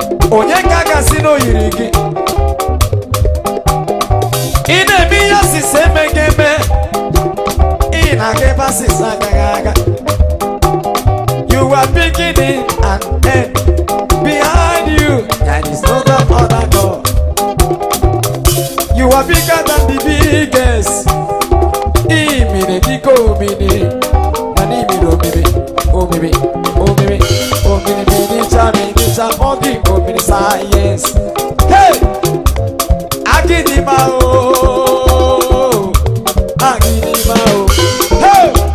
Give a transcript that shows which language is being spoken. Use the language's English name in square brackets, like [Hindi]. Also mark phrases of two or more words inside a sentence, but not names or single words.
[Igbo] Onye ka a ga-asị na o yiri gị? Ị na-eme ihe osise emeghị eme. Ị na-aga ebe asịsa agaghị aga. [English] You are beginning and end. Behind you, there is no God, other God. You are bigger than the biggest. [Igbo] Ị mere dịka omimi, mana ị mere omimi. Omiri, omiri, omiri, miri, cha, miri, cha, ọ dị omiri sayensị. Hey! Agịdịgba o! Agịdịgba o! Hey!